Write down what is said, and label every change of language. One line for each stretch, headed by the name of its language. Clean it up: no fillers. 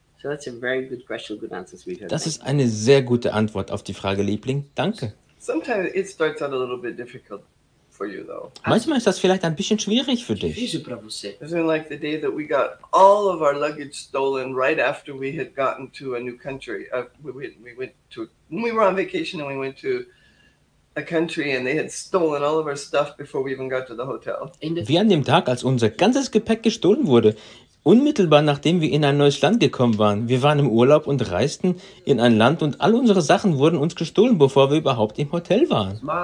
English: So that's a very good question, good answer, sweetheart.
German: Das ist eine sehr gute Antwort auf die Frage, Liebling. Danke.
English: Sometimes it starts out a little bit difficult.
German: Manchmal ist das vielleicht ein bisschen schwierig für dich.
English: It's been like the day that we got all of our luggage stolen right after we had gotten to a new country. We were on vacation and we went to a country and they had stolen all of our stuff before we even got to the hotel.
German: Wie an dem Tag, als unser ganzes Gepäck gestohlen wurde, unmittelbar nachdem wir in ein neues Land gekommen waren. Wir waren im Urlaub und reisten in ein Land und all unsere Sachen wurden uns gestohlen, bevor wir überhaupt im Hotel waren.